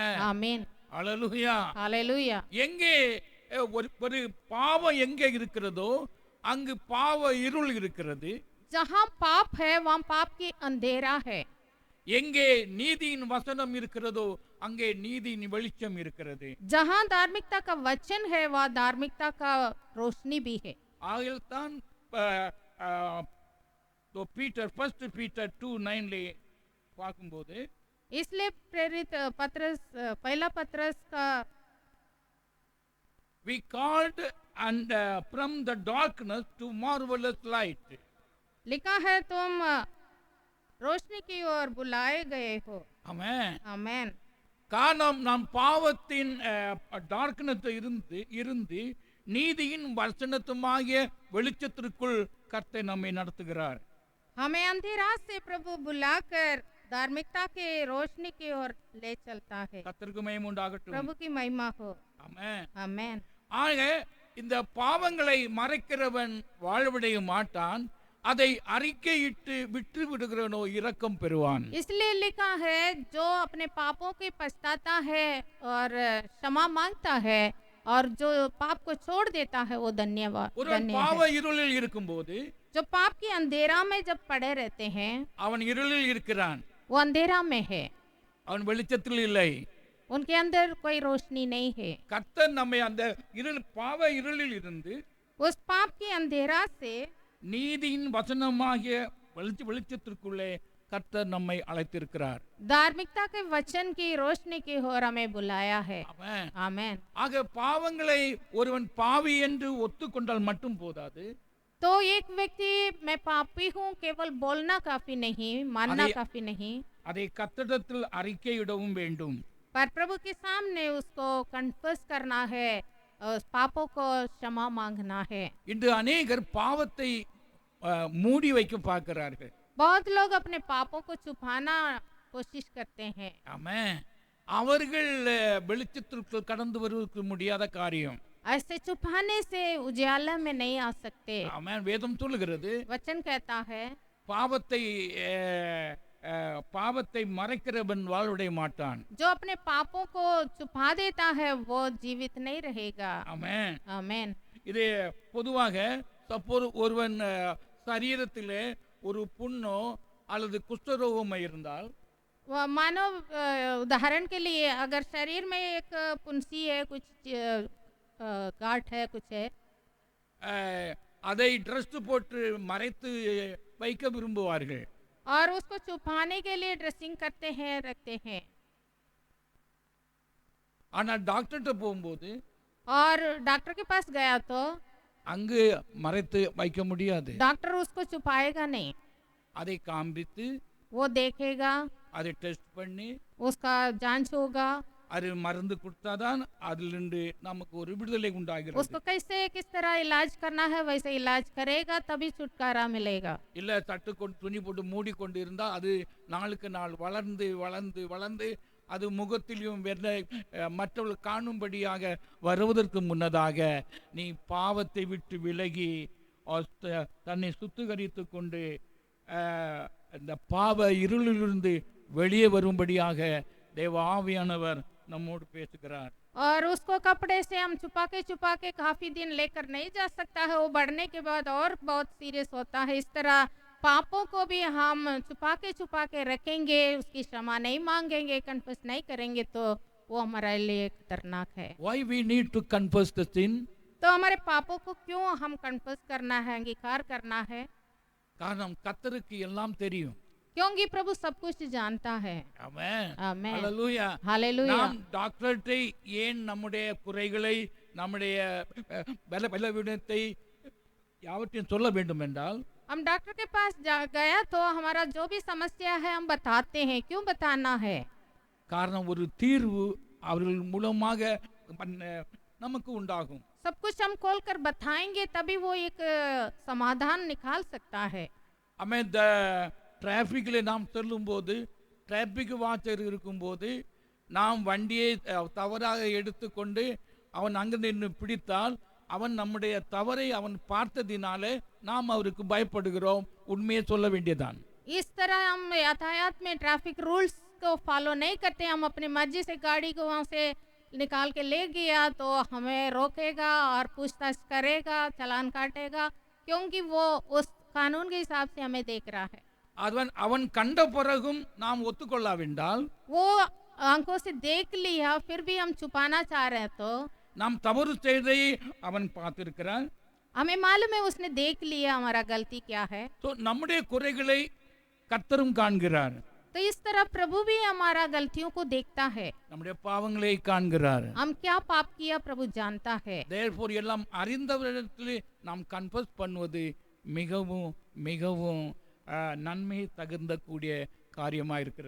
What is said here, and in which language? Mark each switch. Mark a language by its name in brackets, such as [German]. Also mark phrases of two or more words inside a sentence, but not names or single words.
[Tamil] ஆமென். [Hindi] आमीन। [Tamil] அல்லேலூயா. [Hindi] हालेलुया। [Tamil] எங்கே ஒரு பாவம் எங்கே இருக்கிறதோ அங்கு பாவ இருள் இருக்கிறது. [Hindi] जहाँ पाप है वहाँ पाप की अंधेरा है। [Tamil] எங்கே நீதியின் வசனம் இருக்கிறதோ அங்கே நீதியின் வெளிச்சம் இருக்கிறது. [Hindi] जहाँ धार्मिकता का वचन है वहाँ धार्मिकता का रोशनी भी है। [Tamil] ஆகில்தான் பீட்டர் फर्स्ट पीटर 2:9 பார்க்கும்போது [Hindi] इसलिए प्रेरित पत्रस पहला पत्रस का [English] we called and from the darkness to marvelous light. [Hindi] लिखा है तुम रोशनी की ओर बुलाए गए हो। [Tamil] ஆமென். [Hindi] आमेन। [Tamil] காரணம் நாம் பாவத்தின் டார்க்னஸ் இருந்து நீதியின் வசனத்துமாகிய வெளிச்சத்திற்குள் கர்த்தர் நம்மை நடத்துகிறார். [Hindi] हमें अंधेरा से प्रभु बुलाकर धार्मिकता के रोशनी की ओर ले चलता है। [Tamil] கர்த்தருக்கு மகிமை உண்டாகட்டும். [Hindi] प्रभु की महिमा हो। [Tamil] ஆமென். [Hindi] आमेन। [Tamil] ஆக இந்த பாவங்களை மறைக்கிறவன் வாழ்வடைய மாட்டான், அதை அறிக்கையிட்டு விட்டு விடுகிறவனோ இரக்கம் பெறுவான். [Hindi] इसलिए लिखा है जो अपने पापों के पछताता है और क्षमा मांगता है और जो पाप को छोड़ देता है वो धन्यवाद [Tamil] ஒருவன் [Hindi] धन्य [Tamil] பாவ [Hindi] है। [Tamil] இருளில் இருக்கும்போது [Hindi] जो पाप की अंधेरा में जब पड़े रहते हैं [Tamil] அவன் இருளில் இருக்கிறான், [Hindi] वो अंधेरा में है, [Tamil] அவன் வெளிச்சத்தில் இல்லை. [Hindi] उनके अंदर कोई रोशनी नहीं है। [Tamil] கர்த்தர் நம்மை அந்த பாவ இருளில் இருந்து [Hindi] उस पाप की अंधेरा से [Tamil] நீதியின் வசனமாகிய வெளிச்சத்திற்குள்ளே கர்த்தர் நம்மை அழைத்திருக்கிறார். [Hindi] धार्मिकता के वचन की रोशनी की ओर हमें बुलाया है। [Tamil] ஆமென். [Hindi] आमेन। [Tamil] ஆக பாவங்களை ஒருவன் பாவி என்று ஒத்துக்கொண்டால் மட்டும் போதாது, [Hindi] तो एक व्यक्ति मैं पापी हूँ केवल बोलना काफी नहीं, मानना अरे- काफी नहीं, [Tamil] அதை கர்த்தரிடத்தில் அறிக்கையிடவும் வேண்டும். [Hindi] पर प्रभु के सामने उसको कन्फेस करना है, उस पापों को क्षमा मांगना है। [Tamil] இன்று அநேகர் பாவத்தை மூடி வைக்க பார்க்கிறார்கள். [Hindi] बहुत लोग अपने पापों को छुपाना कोशिश करते हैं। [Tamil] ஆமென். அவர்கள் வெளிச்சத்திற்குள் கடந்து வருவதற்கு முடியாத காரியம். [Hindi] ऐसे छुपाने से उजाला में नहीं आ सकते। [Tamil] ஆமென். வேதம் சொல்லுகிறது [Hindi] वचन कहता है [Tamil] பாவத்தை மறைக்கிறவன் வாழ்வுடைய மாட்டான். [Hindi] जो अपने पापों को छुपा देता है वो जीवित नहीं रहेगा। [Tamil] ஆமென். [Hindi] आमेन। [Tamil] இது பொதுவாக சப்போஸ் ஒருவன் சரீரத்திலே ஒரு புண்ணோ அல்லது குஷ்டரோகமோ இருந்தால் [Hindi] मानो उदाहरण के लिए अगर शरीर में एक पुंसी है, कुछ गांठ है, कुछ है, [Tamil] அதை ட்ரெஸ் போட்டு மறைத்து வைக்க விரும்புவார்கள். [Hindi] और उसको छुपाने के लिए ड्रेसिंग करते हैं, रखते हैं। [Tamil] ஆனால் டாக்டர்கிட்ட போகும்போது [Hindi] और डॉक्टर के पास गया तो [Tamil] அங்கு மறைத்து வைக்க முடியாது. [Hindi] डॉक्टर उसको छुपाएगा नहीं, [Tamil] அதை காண்பித்து [Hindi] वो देखेगा, [Tamil] அதை டெஸ்ட் பண்ணி [Hindi] उसका जांच होगा, [Tamil] அது மருந்து கொடுத்தாதான் அதிலிருந்து நமக்கு ஒரு விடுதலை உண்டாகிறது. [Hindi] उसको कैसे किस तरह इलाज करना है वैसे इलाज करेगा तभी छुटकारा मिलेगा। [Tamil] இல்ல தட்டு கொண்டு துணி போட்டு மூடி கொண்டு இருந்தால் அது நாளுக்கு நாள் வளர்ந்து வளர்ந்து வளர்ந்து அது முகத்திலும் மற்றவர்கள் காணும்படியாக வருவதற்கு முன்னதாக நீ பாவத்தை விட்டு விலகி தன்னை சுத்திகரித்து கொண்டு இந்த பாவ இருளிலிருந்து வெளியே வரும்படியாக தேவ ஆவியானவர் நம்மோடு பேசுகிறார். [Hindi] और उसको कपड़े से हम छुपा के काफी दिन लेकर नहीं जा सकता है, वो बढ़ने के बाद और बहुत सीरियस होता है। इस तरह पापों को भी हम छुपा के रखेंगे, उसकी क्षमा नहीं मांगेंगे, कन्फेस नहीं करेंगे तो वो हमारे लिए खतरनाक है। [English] Why we need to confess the sin? [Hindi] तो हमारे पापों को क्यों हम कन्फेस करना है, अंगीकार करना है? [Tamil] காரணம் கர்த்தருக்கு எல்லாம் தெரியும். [Hindi] क्योंकि प्रभु सब कुछ जानता है। [Tamil] ஆமென். [Hindi] आमेन। [Tamil] ஹல்லேலூயா. [Hindi] हालेलुया। [Tamil] நாம் டாக்டர்ட்டை ஏன் நம்முடைய குறைகளை நம்முடைய பலவீனத்தை யாவற்றையும் சொல்ல வேண்டும் என்றால் [Hindi] हम डॉक्टर के पास गया तो हमारा जो भी समस्या है हम बताते हैं। क्यों बताना है? [Tamil] காரணம் ஒரு தீர்வு அவர்கள் மூலமாக நமக்கு உண்டாகும். [Hindi] सब कुछ हम खोल कर बताएंगे तभी वो एक समाधान निकाल सकता है। [Tamil] हमें டிராஃபிக்கில் நாம் செல்லும்போது [English] traffic watcher [Tamil] இருக்கும்போது நாம் வண்டியை தவறாக எடுத்துக்கொண்டு அவன் அங்கே நின்று பிடித்தால் அவன் நம்முடைய தவறை அவன் பார்த்ததினாலே நாம் அவருக்கு பயப்படுகிறோம். உண்மையை சொல்ல வேண்டியதான். [Hindi] इस तरह हम यातायात में [English] traffic rules [Hindi] को फॉलो नहीं करते, हम अपनी मर्जी से गाड़ी को वहाँ से निकाल के ले गया तो हमें रोकेगा और पूछताछ करेगा, चालान काटेगा, क्योंकि वो उस कानून के हिसाब से हमें देख रहा है। [Tamil] அவன் அவன் கண்ட பிறகும் நாம் ஒத்துக்கொள்ளாவிட்டால் [Hindi] वो आंखों से देख लिया फिर भी हम छुपाना चाह रहे हैं तो [Tamil] நாம் தவறு செய்ததை அவன் பார்த்திருக்கிறான். [Hindi] हमें मालूम है उसने देख लिया हमारा गलती क्या है। [Tamil] ஸோ நம்முடைய குறைகளை கர்த்தரும் காண்கிறார், [Hindi] तो इस तरह प्रभु भी हमारा गलतियों को देखता है। [Tamil] நம்முடைய பாவங்களை காண்கிறார். [Hindi] हम क्या पाप किया प्रभु जानता है। [Tamil] தேர்ஃபோர் எல்லாம் அறிந்தவரிடத்திலே நாம் கன்ஃபஸ் பண்ணுவது மிகவும் மிகவும் நன்மை தகுந்த கூடிய காரியமாக இருக்கிறது.